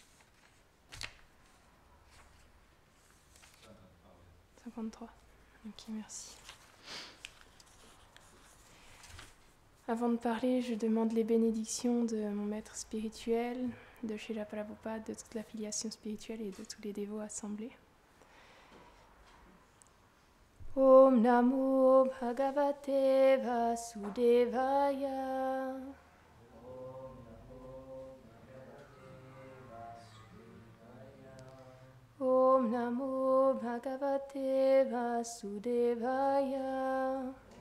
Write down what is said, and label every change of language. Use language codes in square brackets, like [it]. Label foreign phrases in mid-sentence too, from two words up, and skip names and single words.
[fr] 53. Ok, merci. Avant de parler, je demande les bénédictions de mon maître spirituel, de Srila Prabhupada, de toute l'affiliation spirituelle et de tous les dévots assemblés. [sa] Om Namo Bhagavate Vasudevaya. Om Namo Bhagavate Vasudevaya.